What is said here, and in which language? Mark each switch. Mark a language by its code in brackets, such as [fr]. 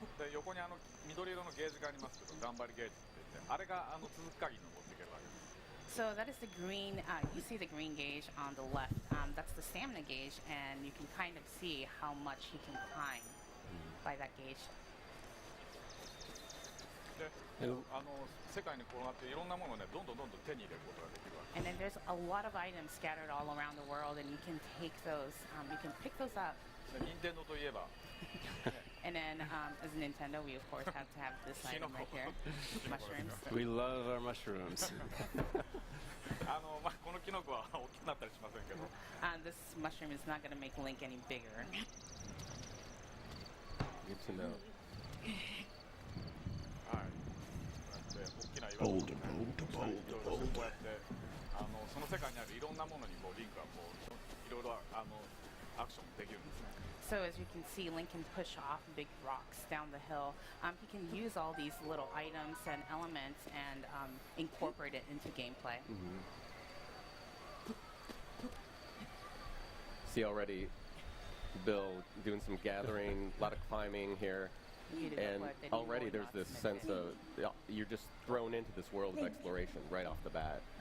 [ja] で横に緑色のゲージがありますけど、頑張りゲージって言って、あれが続く限り登っていけるわけです。 [en] So that is the green, you see the green gauge on the left. That's the stamina gauge, and you can kind of see how much he can climb by that gauge. [ja] で、世界に転がっていろんなものをね、どんどん手に入れることができるわけ [en] And then there's a lot of items scattered all around the world, and you can take those, you can pick those up. [ja] で。任天堂といえば、 [en] And then, as Nintendo, we of course have to have this item right here, mushrooms. We love our mushrooms. [ja] まあこのキノコは大きくなったりしませんけど、 [en] This mushroom is not going to make Link any bigger. Good to know. [ja] はい。こうやって大きな岩とかね、こうやってその世界にあるいろんなものにこうリンクはこういろいろアクションできるんですね。 [en] So as you can see, Link can push off big rocks down the hill. He can use all these little items and elements and incorporate it into gameplay. See already, Bill doing some gathering, a lot of climbing here, and already there's this sense of you're just thrown into this world of exploration right off the bat.